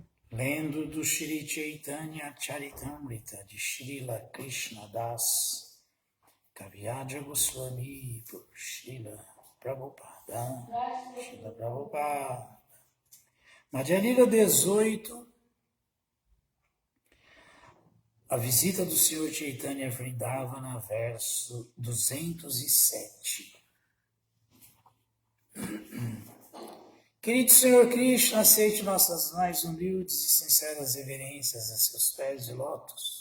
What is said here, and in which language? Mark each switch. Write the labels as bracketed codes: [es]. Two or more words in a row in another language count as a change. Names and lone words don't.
[pt] Lendo do Shri Chaitanya Charitamrita de Srila Krishna Das, Kaviraj Goswami por Srila Prabhupada. Srila Prabhupada. Madhya Lila 18, a visita do Senhor Chaitanya Vrindavana, verso 207. Querido Senhor Krishna, aceite nossas mais humildes e sinceras reverências a seus pés de lótus.